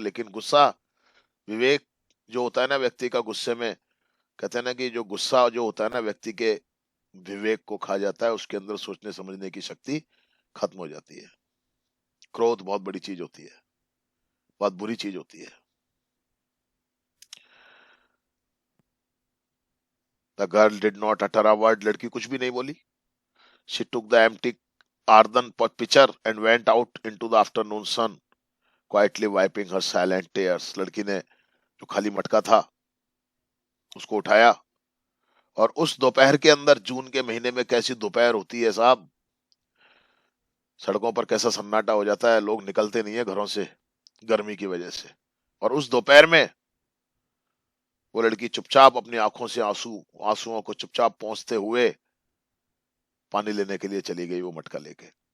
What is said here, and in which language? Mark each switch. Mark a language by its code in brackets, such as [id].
[hi] लेकिन गुस्सा, विवेक जो होता है ना व्यक्ति का, गुस्से में कहते हैं ना कि जो गुस्सा जो होता है ना व्यक्ति के विवेक को खा जाता है, उसके अंदर सोचने समझने की शक्ति खत्म हो जाती है। क्रोध बहुत बड़ी चीज होती है, बहुत बुरी चीज होती है। [en] the girl did not utter a word, [hi] लड़की कुछ भी नहीं बोली। [en] She took the empty earthen pitcher and went out into the afternoon sun, quietly wiping her silent tears. [hi] लड़की ने जो खाली मटका था उसको उठाया, और उस दोपहर के अंदर, जून के महीने में कैसी दोपहर होती है साहब, सड़कों पर कैसा सन्नाटा हो जाता है, लोग निकलते नहीं है घरों से गर्मी की वजह से। और उस दोपहर में वो लड़की चुपचाप अपनी आंखों से आंसुओं को चुपचाप पोंछते हुए पानी लेने के लिए चली गई, वो मटका लेके।